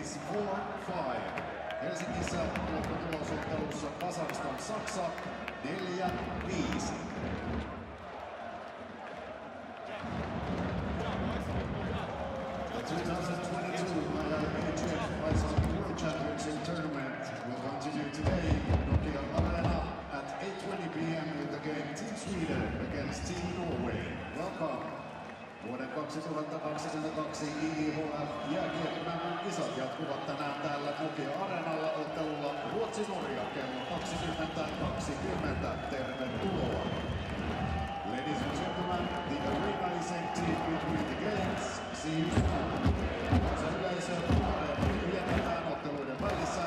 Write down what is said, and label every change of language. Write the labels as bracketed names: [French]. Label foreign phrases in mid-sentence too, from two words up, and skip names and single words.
[Finnish] 4-5. Helsingissä lopputulos Kazakstan Saksa 4-5. [English] The 2022 IIHF Ice Hockey World Championship Tournament will continue today in Nokia Arena at 8:20 p.m. with the game Team Sweden against Team Norway. Welcome. [Finnish] Vuoden 2022 IIHF jääkiekkomäärän kisat jatkuvat tänään täällä Nokia Areenalla ottelulla Ruotsi-Norja kello 20:20. Tervetuloa. [English] Ladies and gentlemen, the arena is empty between the games. See you soon. [Finnish] Yleisö vietetään otteluiden välissä.